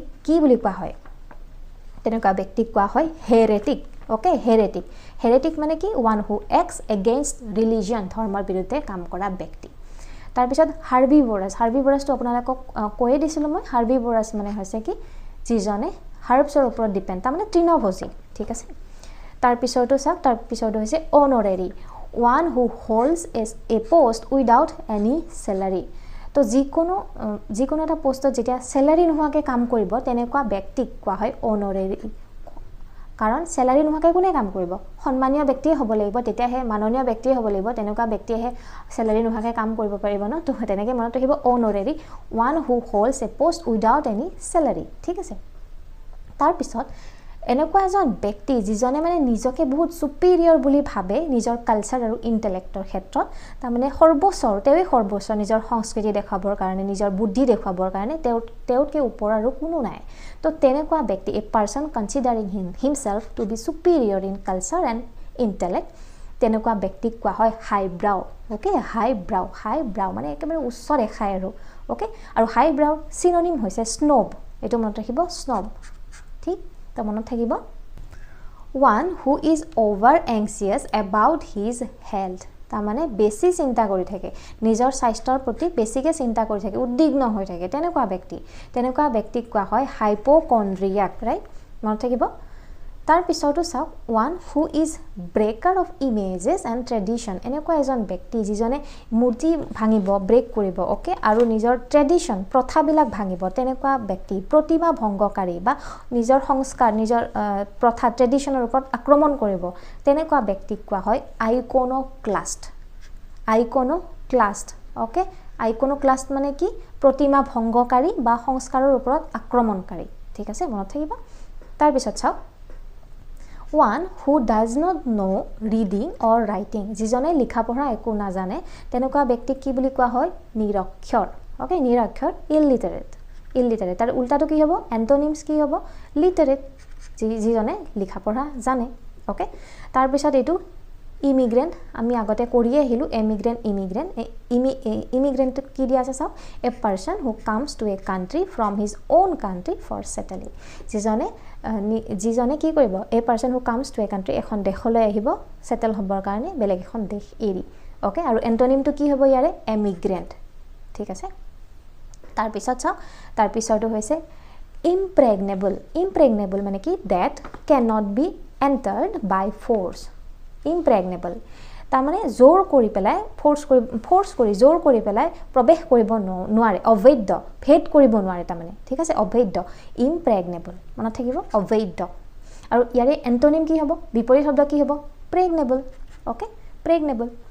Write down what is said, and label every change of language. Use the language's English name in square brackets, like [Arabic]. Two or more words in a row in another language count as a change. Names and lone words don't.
[Assamese] কি বুলি কোৱা হয় তেনেকুৱা ব্যক্তিক কোৱা হয় হেৰেটিক ওকে হেৰেটিক মানে কি [English] one who acts against religion [Assamese] ধৰ্মৰ বিৰুদ্ধে কাম কৰা ব্যক্তি তাৰ পিছত হাৰ্বিভৰাছটো আপোনালোকক কৈয়ে দিছিলোঁ মই হাৰ্বিভৰাছ মানে হৈছে কি যিজনে হাৰ্বছৰ ওপৰত ডিপেণ্ড তাৰ মানে তৃণভোজী ঠিক আছে তাৰ পিছৰটো চাওক তাৰ পিছৰটো হৈছে [English] honorary one who holds a post without any salary [Assamese] তো যিকোনো এটা পোষ্টত যেতিয়া স্যালাৰি নোহোৱাকৈ কাম কৰিব তেনেকুৱা ব্যক্তিক কোৱা হয় অনৰেৰী কাৰণ স্যালাৰি নোহোৱাকৈ কোনে কাম কৰিব সন্মানীয় ব্যক্তিয়ে হ'ব লাগিব তেতিয়াহে মাননীয় ব্যক্তিয়ে হ'ব লাগিব তেনেকুৱা ব্যক্তিয়েহে স্যালাৰি নোহোৱাকৈ কাম কৰিব পাৰিব ন তো তেনেকৈ মনত ৰাখিব [English] honorary one who holds a post without any salary [Assamese] ঠিক আছে তাৰ পিছত এনেকুৱা এজন ব্যক্তি যিজনে মানে নিজকে বহুত সুপিৰিয়ৰ বুলি ভাবে নিজৰ কালচাৰ আৰু ইন্টেলেক্টৰ ক্ষেত্ৰত তাৰ মানে সৰ্বোচ্চ নিজৰ সংস্কৃতি দেখাবৰ কাৰণে নিজৰ বুদ্ধি দেখাবৰ কাৰণে তেওঁতকৈ ওপৰ আৰু কোনো নাই তো তেনেকুৱা ব্যক্তি [English] a person considering himself to be superior in culture and intellect [Assamese] তেনেকুৱা ব্যক্তিক কোৱা হয় [English] highbrow okay highbrow [Assamese] মানে একেবাৰে উচ্চ ৰেখাই আৰু আৰু [English] highbrow synonym [Assamese] হৈছে স্নোব এটো মনত ৰাখিব স্নোব ঠিক তো মনত থাকিব [English] one who is over anxious about his health [Assamese] তাৰ মানে বেছি চিন্তা কৰি থাকে নিজৰ স্বাস্থ্যৰ প্ৰতি বেছিকে চিন্তা কৰি থাকে উদ্বিগ্ন হৈ থাকে তেনেকুৱা ব্যক্তিক কোৱা হয় [English] hypochondriac right [Assamese] মনত থাকিব তাৰ পিছতো চাওক [English] one who is breaker of images and tradition [Assamese] এনেকুৱা এজন ব্যক্তি যিজনে মূৰ্তি ভাঙিব ব্ৰেক কৰিব ওকে আৰু নিজৰ ট্ৰেডিশন প্ৰথাবিলাক ভাঙিব তেনেকুৱা ব্যক্তি প্ৰতিমা ভংগকাৰী বা নিজৰ সংস্কাৰ নিজৰ প্ৰথা ট্ৰেডিশনৰ ওপৰত আক্ৰমণ কৰিব তেনেকুৱা ব্যক্তিক কোৱা হয় [English] iconoclast okay iconoclast [Assamese] মানে কি প্ৰতিমা ভংগকাৰী বা সংস্কাৰৰ ওপৰত আক্ৰমণকাৰী ঠিক আছে মনত থাকিব তাৰ পিছত চাওক [English] one who does not know reading or writing [Assamese] যিজনে লিখা পঢ়া একো নাজানে তেনেকুৱা ব্যক্তিক কি বুলি কোৱা হয় নিৰক্ষৰ ওকে নিৰক্ষৰ ইলিটাৰেট তাৰ উল্টাটো কি হ'ব এন্টোনিমছ কি হ'ব লিটাৰেট যিজনে লিখা পঢ়া জানে ওকে তাৰ পিছত এটো ইমিগ্ৰেন্ট আমি আগতে কৰিয়ে আহিলো ইমিগ্ৰেন্ট কি দিয়া আছে চাও [English] a person who comes to a country from his own country for settling [Assamese] যিজনে কি কৰিব [English] a person who comes to a country [Assamese] এখন দেশলৈ আহিব সেটেল হ'বৰ কাৰণে বেলেগ এখন দেশ এৰি ওকে আৰু এন্টোনিমটো কি হ'ব ইয়াৰে এমিগ্ৰেন্ট ঠিক আছে তাৰ পিছত চাও তাৰ পিছৰটো হৈছে impregnable মানে কি [English] that cannot be entered by force impregnable [Assamese] তাৰ মানে জোৰ কৰি পেলাই ফোর্স কৰি জোৰ কৰি পেলাই প্ৰৱেশ কৰিব নোৱাৰে অবৈধ ভেদ কৰিব নোৱাৰে তাৰ মানে ঠিক আছে অবৈধ impregnable মনত থাকিব অবৈধ আৰু ইয়াৰে এন্টোনিম কি হ'ব বিপৰীত শব্দ কি হ'ব [English] pregnable okay pregnable